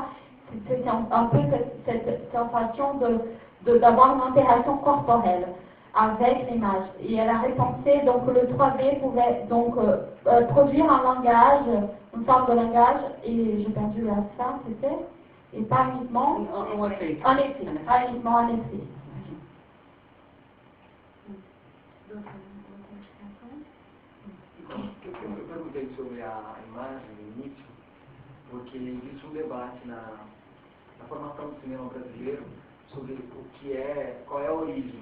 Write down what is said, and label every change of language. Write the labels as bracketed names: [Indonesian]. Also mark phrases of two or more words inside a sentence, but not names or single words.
[French] C'était un peu cette sensation d'avoir une interaction corporelle avec l'image. Et elle a repensé, donc le 3D pouvait donc produire un langage, une forme de langage, et j'ai perdu la fin, c'était, et pas uniquement Un effet, pas uniquement un effet. [Portuguese] Eu perguntei sobre a imagem no início, porque existe debate na formação do cinema brasileiro sobre qual é a origem.